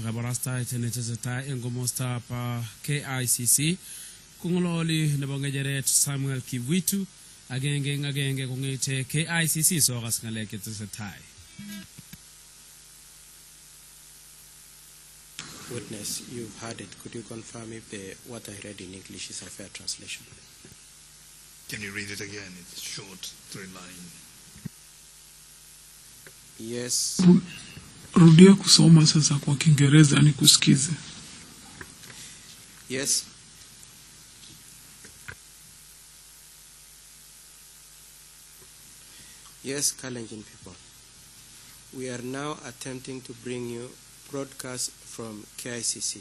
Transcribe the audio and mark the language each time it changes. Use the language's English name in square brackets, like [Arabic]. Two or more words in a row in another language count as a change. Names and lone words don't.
[Kalenjin] kabarastaet netesetai eng komostab KICC kongololi nebo ngecheret Samuel Kivuitu agenge eng agenge kongete KICC sokas ngalek chetesetai. [English] Witness, you've heard it. Could you confirm if what I read in English is a fair translation? Can you read it again? It's short, 3 lines. Yes. [Swahili] Rudia kusoma sasa kwa Kiingereza nikusikize. [English] Yes. Yes, Kalenjin people. We are now attempting to bring you broadcast from KICC.